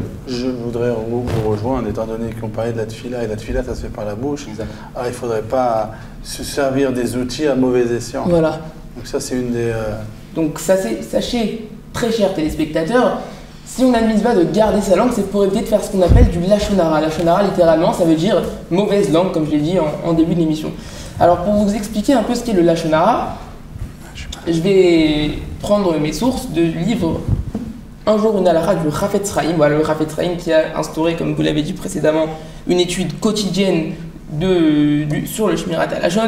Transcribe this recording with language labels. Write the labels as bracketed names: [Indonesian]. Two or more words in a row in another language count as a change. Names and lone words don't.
[French] Je voudrais vous rejoindre, étant donné qu'on parlait de la tfila, et la tfila ça se fait par la bouche. Alors il ne faudrait pas se servir des outils à mauvais escient. Voilà. Donc ça c'est une des... Donc sachez, très chers téléspectateurs, si on a une mitzvah de garder sa langue, c'est pour éviter de faire ce qu'on appelle du [Hebrew] לשון הרע. לשון הרע, [French] littéralement, ça veut dire mauvaise langue, comme je l'ai dit en début de l'émission. Alors pour vous expliquer un peu ce qu'est le [Hebrew] לשון הרע, [French] je vais prendre mes sources de livres Un jour une halakha du Chafetz Chaim. Voilà, le Chafetz Chaim qui a instauré, comme vous l'avez dit précédemment, une étude quotidienne sur le Shmirat HaLashon.